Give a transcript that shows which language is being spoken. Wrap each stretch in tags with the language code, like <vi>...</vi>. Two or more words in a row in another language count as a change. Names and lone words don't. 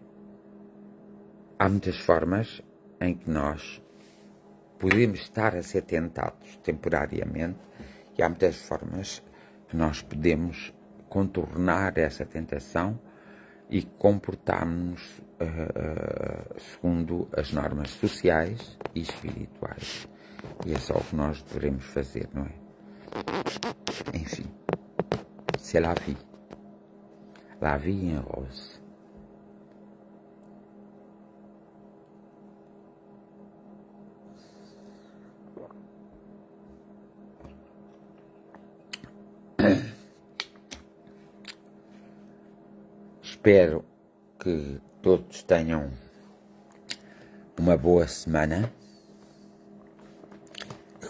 <pt>há muitas formas em que nós podemos estar a ser tentados temporariamente e há muitas formas que nós podemos contornar essa tentação e comportarmos-nos segundo as normas sociais e espirituais. E é só o que nós devemos fazer, não é? Enfim,</pt> <fr>c'est la vie. La vie en rose.</fr> <pt>Espero que todos tenham uma boa semana, que</pt>